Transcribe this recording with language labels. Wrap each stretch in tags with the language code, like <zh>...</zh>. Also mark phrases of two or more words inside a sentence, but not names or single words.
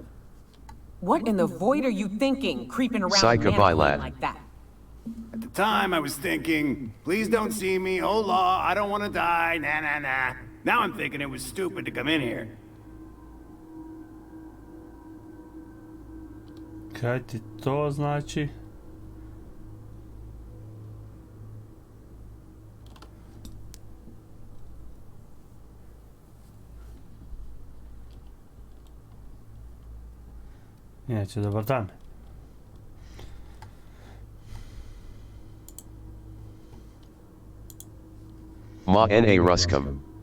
<en>What in the void are you thinking, creeping around Goodbye, lad. like that? At the time, I was thinking, please don't see me, oh law, I don't want to die, nah, nah, nah. Now I'm thinking it was stupid to come in here.</en> <hr>Kaj ti to znači? Inače, dobar dan. Ma na ruskam.</hr>